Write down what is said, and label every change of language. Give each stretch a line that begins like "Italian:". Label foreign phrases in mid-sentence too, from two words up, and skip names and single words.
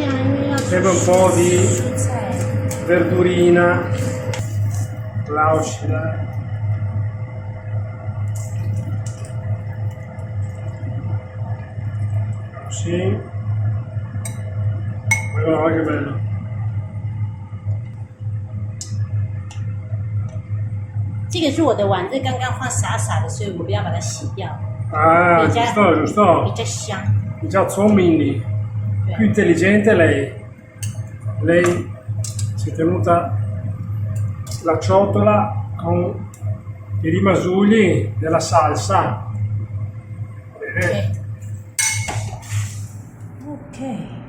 Italian: Sempre un po' di verdurina. Lauschila. Sì. Guarda che bello.
Chinese: 这个是我的碗，这刚刚放洒洒的，所以我不要把它洗掉。
Italian: Ah, giusto,
Chinese: 比
Italian: giusto.
Chinese: 较香。
Italian: Già Zommini, più intelligente lei. Lei si è tenuta la ciotola con i rimasugli della salsa. Bene. OK。